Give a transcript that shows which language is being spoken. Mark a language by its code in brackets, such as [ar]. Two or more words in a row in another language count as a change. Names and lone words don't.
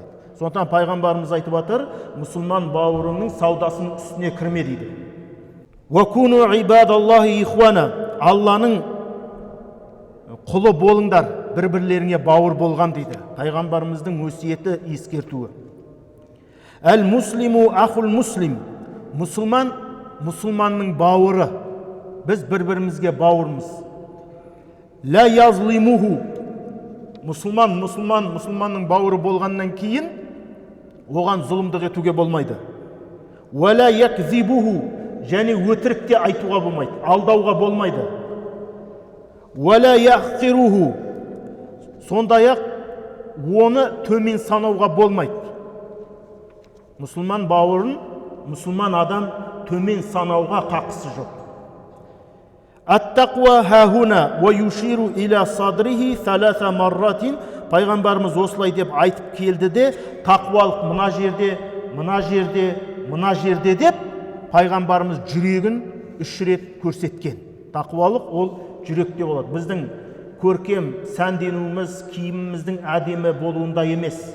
[kk] Сондықтан пайғамбарымыз айтып жатыр, мұсылман бауырының саудасының үстіне кірме дейді. [ar] وكونوا عباد الله إخوانا, [kk] Алланың құлы болыңдар, бір-бірлеріңе бауыр болған дейді. Пайғамбарымыздың өсиеті, ескертуі. [ar] المسلم أخو المسلم, [kk] мұсылман мұсылманның бауыры. Біз бір-бірімізге бауырмыз. [ar] لا يظلمه, [kk] мұсылманның бауыры болғаннан кейін оған зұлымдық етуге болмайды. [ar] ولا يكذبه, [kk] және өтірікте айтуға болмайды, алдауға болмайды. [ar] ولا يحقره, [kk] сондай-ақ оны төмен санауға болмайды. Мұсылман бауырын, мұсылман адам төмен санауға қақысы жоқ. [ar] التقوى هاهنا ويشير إلى صدره ثلاث مرات, [kk] пайғамбарымыз осылай деп айтып келді де, тақуалық мына жерде, мына жерде, мына жерде деп пайғамбарымыз жүрегін 3 рет көрсеткен. Тақуалық ол жүректе болады. Біздің көркем сәнденуіміз, киіміміздің әдемі болуында емес.